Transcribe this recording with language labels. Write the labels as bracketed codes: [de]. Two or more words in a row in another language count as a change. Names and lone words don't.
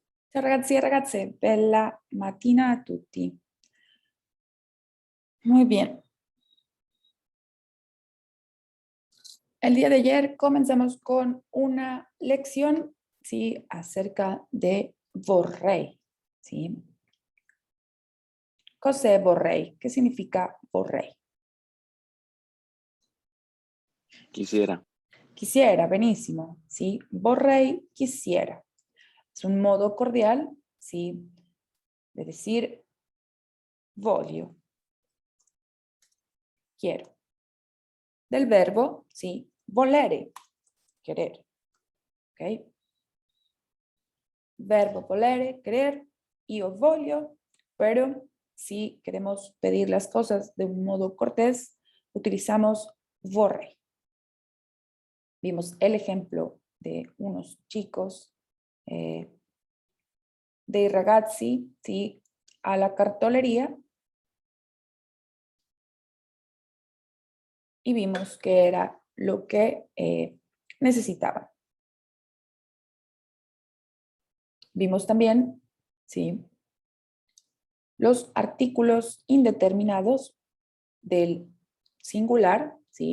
[it] Ciao ragazzi e ragazze, bella mattina a tutti. [es] Muy bien. El día de ayer comenzamos con una lección, ¿sí? Acerca de vorrei, ¿sí? [it] Cos'è vorrei? [es] ¿Qué significa vorrei? Quisiera. Quisiera, benissimo, ¿sí? Vorrei, quisiera. Es un modo cordial, ¿sí? De decir voglio, quiero. Del verbo, ¿sí? Volere, querer, ¿ok? Verbo volere, querer, [it] io voglio, [es] pero si queremos pedir las cosas de un modo cortés, utilizamos vorrei. Vimos el ejemplo de unos chicos, [it] dei ragazzi, [es] ¿sí? A la cartolería, y vimos que era lo que necesitaban. Vimos también, ¿sí? Los artículos indeterminados del singular, ¿sí?